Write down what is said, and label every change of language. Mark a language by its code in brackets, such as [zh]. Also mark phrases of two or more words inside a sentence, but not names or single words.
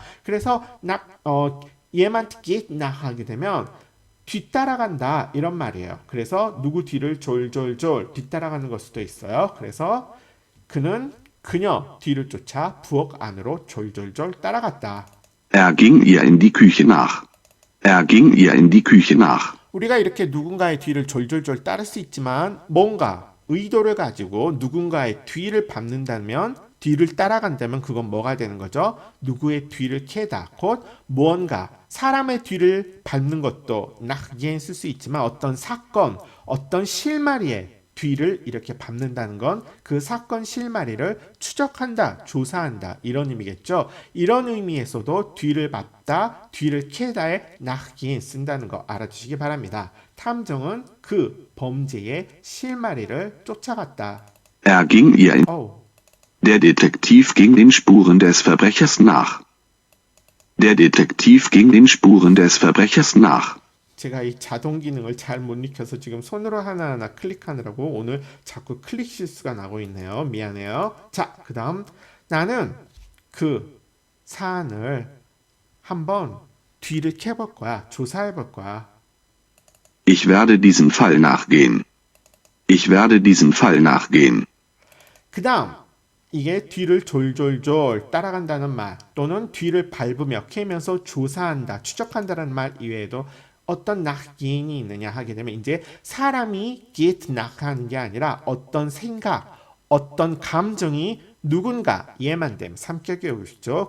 [ko] 그래서 얘만 듣기 nach 하게 되면 뒤따라간다 이런 말이에요. 그래서 누구 뒤를 졸졸졸 뒤따라가는 걸 수도 있어요. 그래서 그는 그녀 뒤를 쫓아 부엌 안으로 졸졸졸 따라갔다. [de] Er ging ihr in die Küche nach. Er ging ihr in die Küche nach. [ko] 우리가 이렇게 누군가의 뒤를 졸졸졸 따를 수 있지만 뭔가 의도를 가지고 누군가의 뒤를 밟는다면 뒤를 따라간다면 그건 뭐가 되는 거죠? 누구의 뒤를 캐다. 곧 무언가 사람의 뒤를 밟는 것도 nachgehen 쓸 수 있지만 어떤 사건, 어떤 실마리의 뒤를 이렇게 밟는다는 건 그 사건 실마리를 추적한다, 조사한다 이런 의미겠죠. 이런 의미에서도 뒤를 밟다, 뒤를 캐다에 nachgehen 쓴다는 거 알아주시기 바랍니다. 탐정은 그 범죄의 실마리를 쫓아갔다. [de] Er ging ihr in Der Detektiv ging den Spuren des Verbrechers nach. Der Detektiv ging den Spuren des Verbrechers nach. [ko] 제가 이 자동 기능을 잘 못 익혀서 지금 손으로 하나하나 클릭하느라고 오늘 자꾸 클릭 실수가 나고 있네요. 미안해요. 자, 그 다음 나는 그 사안을 한번 뒤를 캐볼 거야. 조사해 볼 거야. [de] Ich werde diesem Fall nachgehen. Ich werde diesem Fall nachgehen. [ko] 그 다음 이게 뒤를 졸졸졸 따라간다는 말 또는 뒤를 밟으며 캐면서 조사한다, 추적한다는 말 이외에도 어떤 nachgehen이 있느냐 하게 되면 이제 사람이 [de] get nach [ko] 하는 게 아니라 어떤 생각, 어떤 감정이 누군가 예만됨, 삼격이 오죠.